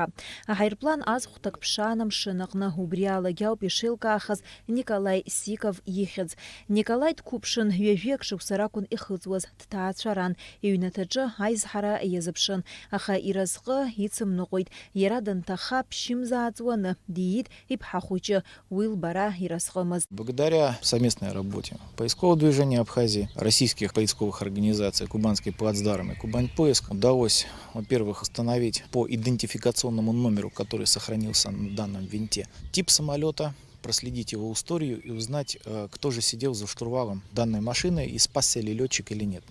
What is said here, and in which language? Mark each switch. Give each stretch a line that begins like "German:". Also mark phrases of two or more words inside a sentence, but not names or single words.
Abkhazian: Аҳаирплан аҵхәҭак ԥшаан амшын аҟны, убри алагьы ауп ишеилкаахаз Николаи Сиков ихьӡ. Николаи дқәыԥшын, ҩажәиак шықәса ракәын ихыҵуаз, дҭаацәаран, иҩнаҭаҿы аизҳара иазыԥшын, аха иразҟы ицымныҟәеит. Иара данҭаха ԥшьымзааҵуаны диит иԥҳа хәыҷы.
Russian: Благодаря совместной работе поискового движения Абхазии, российских поисковых организаций, Кубанский плацдарм и Кубань-поиск удалось, во-первых, установить по идентификационному номеру, который сохранился на данном винте, тип самолета, проследить его историю и узнать, кто же сидел за штурвалом данной машины и спасся ли летчик или нет.